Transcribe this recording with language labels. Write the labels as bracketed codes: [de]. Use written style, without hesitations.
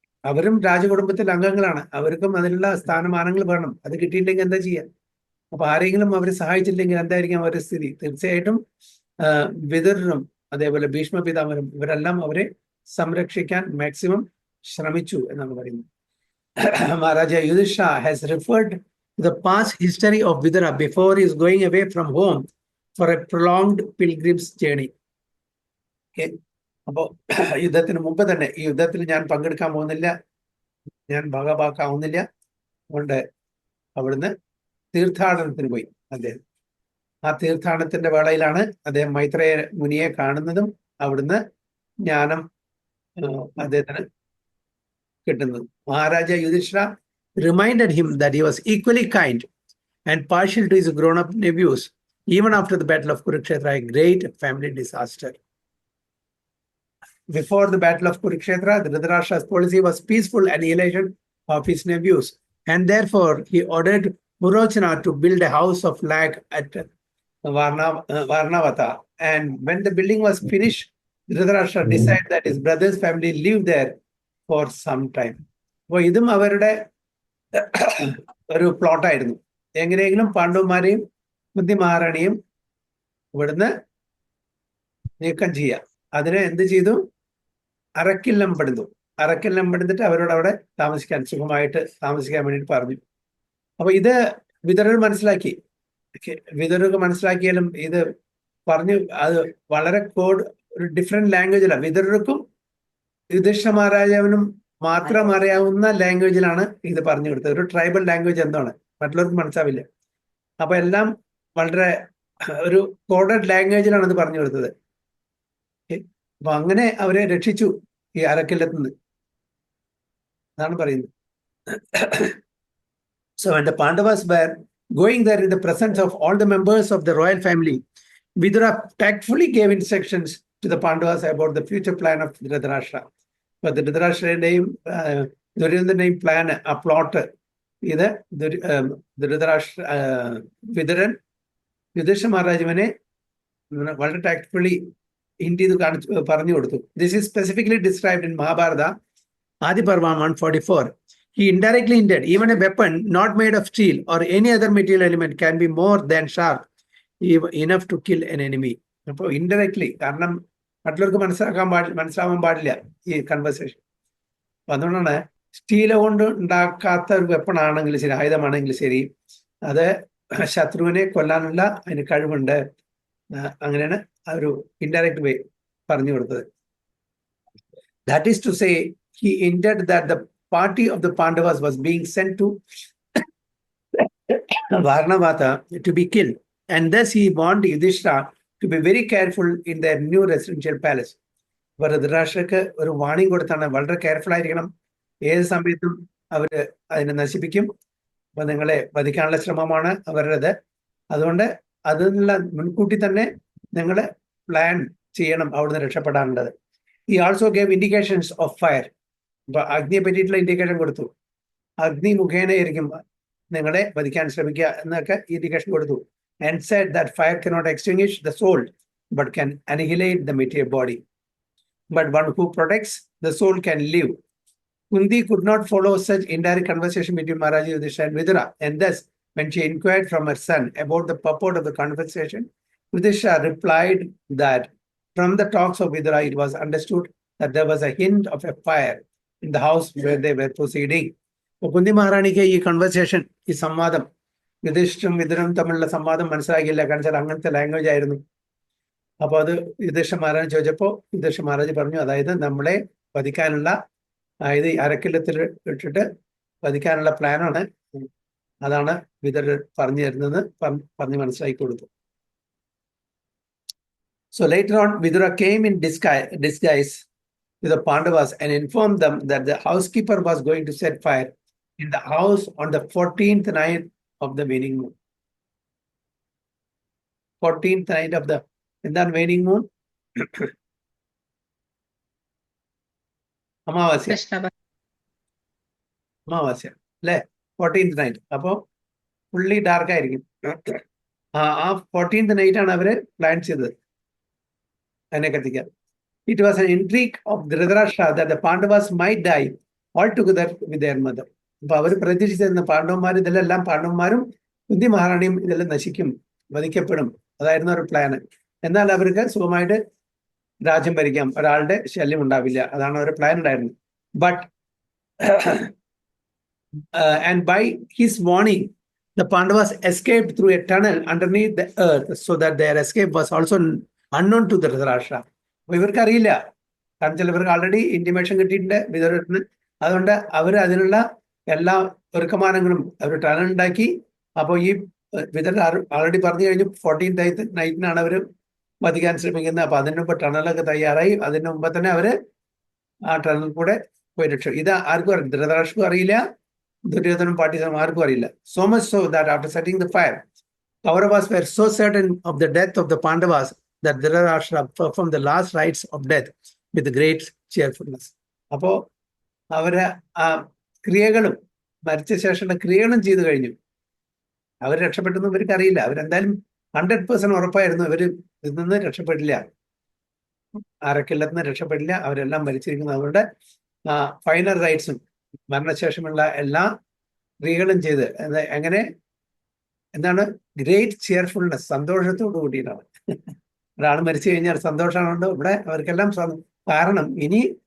[ml] അവരും രാജകുടുംബത്തിൽ അംഗങ്ങളാണ്. അവർക്കും അതിനുള്ള സ്ഥാനമാനങ്ങൾ വേണം. അത് കിട്ടിയില്ലെങ്കിൽ എന്താ ചെയ്യാ? അപ്പൊ ആരെങ്കിലും അവരെ സഹായിച്ചില്ലെങ്കിൽ എന്തായിരിക്കും അവരുടെ സ്ഥിതി? തീർച്ചയായിട്ടും വിതുരനും അതേപോലെ ഭീഷ്മ പിതാമഹനും ഇവരെല്ലാം അവരെ സംരക്ഷിക്കാൻ മാക്സിമം ശ്രമിച്ചു എന്നാണ് പറയുന്നത്. [en] Maharaja Yudhishthira has referred to the past history of Vidura before he is going away from home for a prolonged pilgrim's journey. [ml] അപ്പോ യുദ്ധത്തിന് മുമ്പ് തന്നെ, ഈ യുദ്ധത്തിൽ ഞാൻ പങ്കെടുക്കാൻ പോകുന്നില്ല, ഞാൻ ഭാഗഭാക്കാവുന്നില്ല, അതുകൊണ്ട് അവിടുന്ന് തീർത്ഥാടനത്തിന് പോയി അദ്ദേഹം. ആ തീർത്ഥാടനത്തിന്റെ വേളയിലാണ് അദ്ദേഹം മൈത്രേയ മുനിയെ കാണുന്നതും അവിടുന്ന് ജ്ഞാനം അദ്ദേഹത്തിന് കിട്ടുന്നത്. [en] Maharaja Yudhishthira reminded him that he was equally kind and partial to his grown-up nephews, even after the battle of Kurukshetra, a great family disaster. Before the battle of Kurukshetra, Dhritarashtra's policy was peaceful annihilation of his nephews, and therefore he ordered Purochana to build a house of lag at Varnavata. And when the building was finished, Dhritarashtra decided that his brother's family lived there for some time. [ml] അപ്പൊ ഇതും അവരുടെ ഒരു പ്ലോട്ടായിരുന്നു. എങ്ങനെയെങ്കിലും പാണ്ഡവന്മാരെയും കുന്തി മഹാറാണിയും ഇവിടുന്ന് നീക്കം ചെയ്യാം. അതിനെ എന്ത് ചെയ്തു? അറക്കില്ലം പണിതു. അറക്കില്ലം പണിതിട്ട് അവരോട് അവിടെ സുഖമായിട്ട് താമസിക്കാൻ വേണ്ടിയിട്ട് പറഞ്ഞു. അപ്പൊ ഇത് വിതുരർ മനസ്സിലാക്കി. വിതുരർക്ക് മനസ്സിലാക്കിയാലും ഇത് പറഞ്ഞു അത് വളരെ ഒരു ഡിഫറെന്റ് ലാംഗ്വേജിലാണ്. വിതുരർക്കും യുധിഷ്ഠിര മഹാരാജാവിനും മാത്രം അറിയാവുന്ന ലാംഗ്വേജിലാണ് ഇത് പറഞ്ഞു കൊടുത്തത്. ഒരു ട്രൈബൽ ലാംഗ്വേജ് എന്താണ്, മറ്റുള്ളവർക്ക് മനസ്സിലാവില്ല. അപ്പൊ എല്ലാം വളരെ ഒരു കോഡഡ് ലാംഗ്വേജിലാണ് ഇത് പറഞ്ഞു കൊടുത്തത്. അപ്പൊ അങ്ങനെ അവരെ രക്ഷിച്ചു ഈ അരക്കില്ലത്ത് നിന്ന്, അതാണ് പറയുന്നത്. [en] So when the Pandavas were going there in the presence of all the members of the royal family, Vidura tactfully gave instructions to the Pandavas about the future plan of Dhritarashtra. But the Dhritarashtra's Duryodhana's plan, a plot, [ml] ഇത് ധൃതരാഷ്ട്ര വിതുരൻ യുധിഷ്ഠിര മഹാരാജാവിനെ വളരെ tactfully hint ചെയ്ത് പറഞ്ഞു കൊടുത്തു. [en] This is specifically described in Mahabharata Adi Parva 144. He indirectly hinted, even a weapon not made of steel or any other material element can be more than sharp enough to kill an enemy. [ml] അപ്പോൾ indirectly, കാരണം മറ്റുള്ളവർക്ക് മനസ്സിലാവാൻ പാടില്ല ഈ conversation. അപ്പൊ അതുകൊണ്ടാണ് steel കൊണ്ട് ഉണ്ടാക്കാത്ത ഒരു വെപ്പൺ ആണെങ്കിലും ശരി, ആയുധമാണെങ്കിലും ശരി, അത് ശത്രുവിനെ കൊല്ലാനുള്ള അതിന് കഴിവുണ്ട്. അങ്ങനെയാണ് ആ ഒരു ഇൻഡയറക്റ്റ് വേ പറഞ്ഞു കൊടുത്തത്. [en] That is to say, he hinted that the party of the Pandavas was being sent to Varnavata to be killed, and thus he warned Yudhishthira to be very careful in their new residential palace. [ml] ധൃതരാഷ്ട്രക്ക് ഒരു warning കൊടുത്താണ്, വളരെ careful ആയിരിക്കണം, ഏത് സമയത്തും അവര് അതിനെ നശിപ്പിക്കും, അപ്പൊ നിങ്ങളെ വധിക്കാനുള്ള ശ്രമമാണ് അവരുടേത്, അതുകൊണ്ട് അതിനുള്ള മുൻകൂട്ടി തന്നെ നിങ്ങൾ പ്ലാൻ ചെയ്യണം അവിടുന്ന് രക്ഷപ്പെടാനുള്ളത്. [en] He also gave indications of fire. [ml] അപ്പൊ അഗ്നിയെ പറ്റിയിട്ടുള്ള ഇൻഡിക്കേഷൻ കൊടുത്തു. അഗ്നി മുഖേനയായിരിക്കും നിങ്ങളെ വധിക്കാൻ ശ്രമിക്കുക എന്നൊക്കെ ഇൻഡിക്കേഷൻ കൊടുത്തു. [en] And said that fire cannot extinguish the soul, but can annihilate the material body. But one who protects the soul can live. Kunti could not follow such indirect conversation between Maharaja Yudhishthira and Vidura, and thus, when she inquired from her son about the purport of the conversation, Yudhishthira replied that from the talks of Vidura, it was understood that there was a hint of a fire in the house where they were proceeding. [ml] Kunti മഹാറാണിക്ക് ഈ conversation, ഈ സംവാദം, യുധിഷ്ഠിരും വിതുരനും തമ്മിലുള്ള സംവാദം മനസ്സിലാക്കിയില്ല, കാരണം വെച്ചാൽ അങ്ങനത്തെ language ആയിരുന്നു. അപ്പൊ അത് യുധിഷ്ഠിര മഹാരാജ് ചോദിച്ചപ്പോൾ യുധിഷ്ഠിര മഹാരാജ് പറഞ്ഞു, അതായത് നമ്മളെ വധിക്കാനുള്ള, അതായത് അരക്കില്ലത്തിൽ ഇട്ടിട്ട് വധിക്കാനുള്ള പ്ലാനാണ്, അതാണ് വിതുരർ പറഞ്ഞു തരുന്നത് പറഞ്ഞ് മനസ്സിലാക്കി കൊടുത്തു. [en] So later on, Vidura came in disguise to the Pandavas and informed them that the housekeeper was going to set fire in the house on the 14th night of the waning moon. 14th night of the waning moon. [ml] അമാവാസ്യ അല്ലെ, [en] 14th night. [ml] അപ്പോ fully dark ആയിരിക്കും. ആ [en] 14th night [ml] ആണ് അവര് plan ചെയ്തത് അതിനെ കത്തിക്കാൻ. [en] It was an intrigue of Dhritarashtra that the Pandavas might die altogether with their mother. [ml] അപ്പൊ അവർ പ്രതീക്ഷിച്ചിരുന്ന പാണ്ഡവന്മാരും കുന്തി മഹാറാണിയും ഇതെല്ലാം നശിക്കും, വധിക്കപ്പെടും, അതായിരുന്നു ഒരു പ്ലാന്. എന്നാൽ അവർക്ക് സുഖമായിട്ട് രാജ്യം ഭരിക്കാം, ഒരാളുടെ ശല്യം ഉണ്ടാവില്ല, അതാണ് ഒരു പ്ലാൻ ഉണ്ടായിരുന്നത്. But [en] and by his warning, the Pandavas escaped through a tunnel underneath the earth, so that their escape was also unknown to Dhritarashtra. [ml] അപ്പൊ ഇവർക്ക് അറിയില്ല, കാരണം ചിലവർക്ക് ആൾറെഡി ഇന്റിമേഷൻ കിട്ടിയിട്ടുണ്ട് വിതുരന്. അതുകൊണ്ട് അവർ അതിനുള്ള എല്ലാ ഒരുക്കമാനങ്ങളും അവർ ടണൽ ഉണ്ടാക്കി. അപ്പോൾ ഈ വിതുരൻ ആൾറെഡി പറഞ്ഞു കഴിഞ്ഞു 14th നൈറ്റിനാണ് അവർ വധിക്കാൻ ശ്രമിക്കുന്നത്. അപ്പൊ അതിന് മുമ്പ് ടണലൊക്കെ തയ്യാറായി, അതിന് മുമ്പ് തന്നെ അവര് ആ ടണൽ കൂടെ പോയി രക്ഷ. ഇത് ആർക്കും അറിയില്ല, ധൃതരാഷ്ട്രക്കും അറിയില്ല, ദുര്യോധനും പാണ്ഡ്യനും ആർക്കും അറിയില്ല. [en] So much so that after setting the fire, Kauravas were so certain of the death of the Pandavas that Dhritarashtra performed the last rites of death with great cheerfulness. [ml] അപ്പോ അവര് ആ ക്രിയകളും മരിച്ച ശേഷമുള്ള ക്രിയകളും ചെയ്തു കഴിഞ്ഞു. അവർ രക്ഷപ്പെട്ടെന്ന് ഇവർക്ക് അറിയില്ല. അവരെന്തായാലും 100% ഉറപ്പായിരുന്നു ഇവര് ഇതിൽ നിന്ന് രക്ഷപ്പെടില്ല, അരക്കില്ലത്തിന് രക്ഷപ്പെടില്ല, അവരെല്ലാം മരിച്ചിരിക്കുന്നു. അവരുടെ ഫൈനൽ റൈറ്റ്സും മരണശേഷമുള്ള എല്ലാ ക്രിയകളും ചെയ്ത് എങ്ങനെ എന്താണ് [en] great cheerfulness, [ml] സന്തോഷത്തോടു കൂടിയിട്ടാണ്. ഒരാൾ മരിച്ചു കഴിഞ്ഞാൽ സന്തോഷമാണുണ്ട് ഇവിടെ അവർക്കെല്ലാം. കാരണം ഇനി